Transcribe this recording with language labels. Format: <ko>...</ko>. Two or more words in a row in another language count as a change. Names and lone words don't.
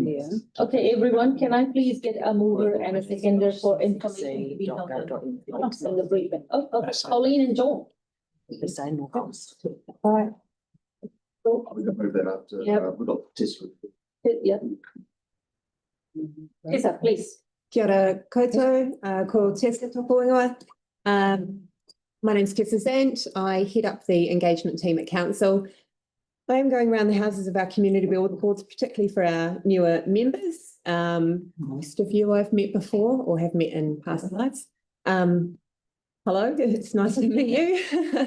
<en>Okay, everyone, can I please get a mover and a seconder for information to be held in the briefing? Pauline and John. The same more costs. All right. We're gonna move that up to, Yeah. we've got test. Yeah. Lisa, please.</en> <mi>Kia ora koutou, ko Tessa tōku ingoa.</mi> <en>My name's Tessa Sant. I head up the engagement team at council. I am going around the houses of our community boards, particularly for our newer members. Most of you I've met before or have met in past lives. Hello, it's nice to meet you.</en>